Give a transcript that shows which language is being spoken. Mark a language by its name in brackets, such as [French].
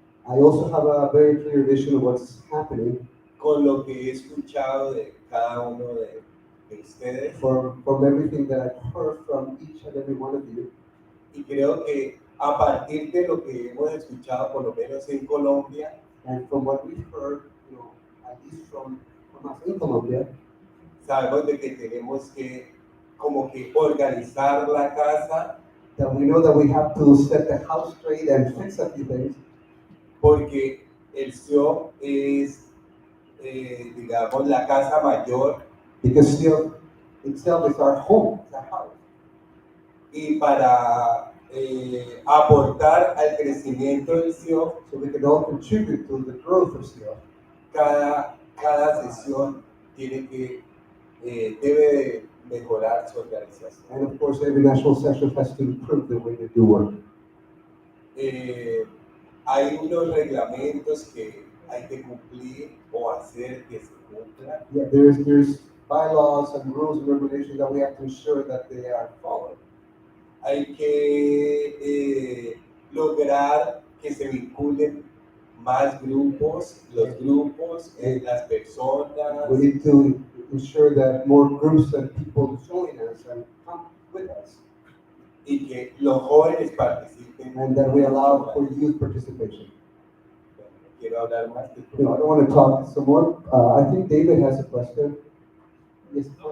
[English] I also have a very clear vision of what's happening [Spanish] con lo que he escuchado de cada uno de ustedes. [English] from everything that I've heard from each and every one of you. [Spanish] Y creo que a partir de lo que hemos escuchado, por lo menos en Colombia, [English] And from what we've heard, at least from us in Colombia, [Spanish] sabemos de que tenemos que como que organizar la casa, [English] that we know that we have to set the house straight and fix a few things, [Spanish] porque El SIOP es, digamos, la casa mayor [English] because SIOP itself is our home, it's our house. [Spanish] y para aportar al crecimiento del SIOP, [English] So we can all contribute to the growth of SIOP. [Spanish] cada sesión debe de mejorar su organización. [English] And of course, every national session has to improve the way they do work. [Spanish] Hay unos reglamentos que hay que cumplir o hacer que se cumplan. [English] Yeah, there's bylaws and rules and regulations that we have to ensure that they are followed. [Spanish] Hay que lograr que se vinculen más grupos, los grupos, las personas. [English] We need to ensure that more groups and people join us and come with us, [Spanish] Y que los jóvenes participen. [English] and that we allow for youth participation. [Spanish] Quiero hablar más. [English] You know, I don't want to talk some more. I think David has a question. Yes.